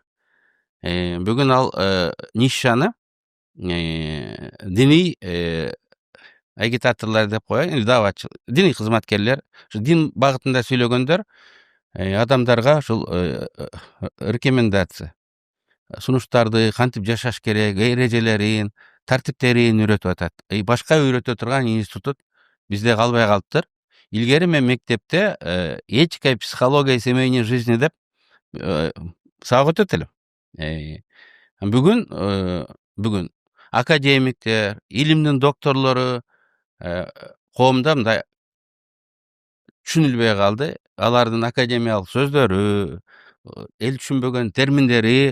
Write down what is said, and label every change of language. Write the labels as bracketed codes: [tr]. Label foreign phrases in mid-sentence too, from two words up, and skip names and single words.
[ky] Бүгүн ал нишаны диний агитаторлор деп коеюн, или дааватчы, диний кызматкерлер, ушу дин багытында сүйлөгөндөр адамдарга ушул рекомендация, сунуштарды кантип жашаш керек, эрежелерин, тартиптерин үйрөтүп атат. Башка үйрөтө турган институт бизде калбай калыптыр. Илгери мен мектепте [ru] этика и психология семейной жизни [ky] деп сабак өтөт элем. Бүгүн академиктер, илимдин докторлору коомдо мындай түшүнүлбөй калды. Алардын академиялык сөздөрү, эл түшүнбөгөн терминдери